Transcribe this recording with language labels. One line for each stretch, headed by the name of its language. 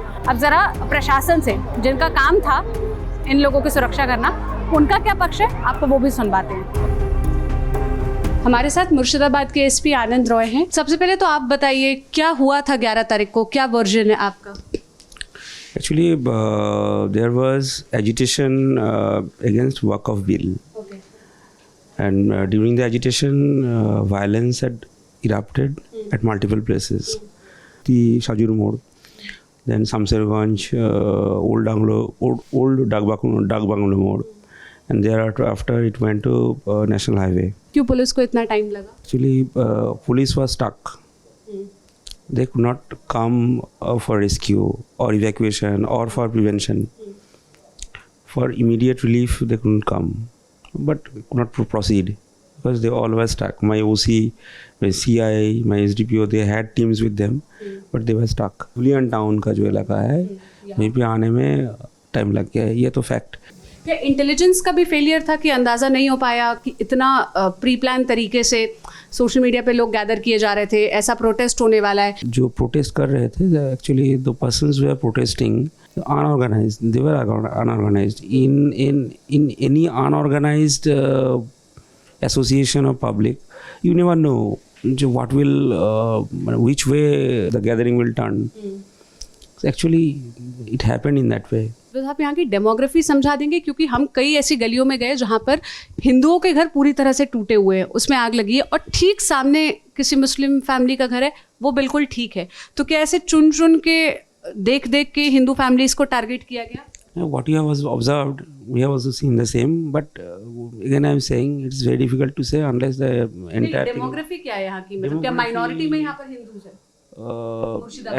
Hindi: अब ज़रा प्रशासन से, जिनका काम था इन लोगों की सुरक्षा करना, उनका क्या पक्ष है आपको वो भी सुनवाते हैं। हमारे साथ मुर्शिदाबाद के एसपी आनंद रॉय हैं। सबसे पहले तो आप बताइए क्या हुआ था 11 तारीख को, क्या वर्जन है आपका?
English: Actually, there was agitation against Waqf bill, and during the agitation, violence had erupted at multiple places. The Shajur Mode, then Samsarganj, old Dagbanglo Mode, and thereafter it went to National Highway.
Hindi: क्यों police को इतना time लगा?
English: Actually, police was stuck. They could not come for rescue or evacuation or for prevention. For immediate relief, they couldn't come, but could not proceed because they all were stuck. My OC, my CI, my SDPO, they had teams with them, but they were stuck.
Hindi: Huliyan town का जो इलाका है, वहीं पे आने में time लग गया है, ये तो फैक्ट। क्या इंटेलिजेंस का भी फेलियर था कि अंदाज़ा नहीं हो पाया कि इतना प्री प्लान तरीके से सोशल मीडिया पे लोग गैदर किए जा रहे थे, ऐसा प्रोटेस्ट होने वाला है? जो प्रोटेस्ट कर रहे थे,
English: Actually the persons we are protesting unorganized, they were unorganized. In any unorganized association of public, you never know what will, which way the gathering will turn. Actually, it happened in that way.
Hindi: तो आप यहाँ की demography समझा देंगे, क्योंकि हम कई ऐसी गलियों में गए जहाँ पर हिंदुओं के घर पूरी तरह से टूटे हुए हैं, उसमें आग लगी है, और ठीक सामने किसी मुस्लिम फैमिली का घर है, वो बिल्कुल ठीक है। तो क्या ऐसे चुन चुन के देख देख के हिंदू फैमिलीज को टारगेट किया गया?
English: What you have observed, we have also seen the same, but again I am saying it's very difficult to say unless the entire
Hindi: demography क्या है यहाँ की, मतलब क्या माइनॉरिटी में यहाँ पर हिंदूज है?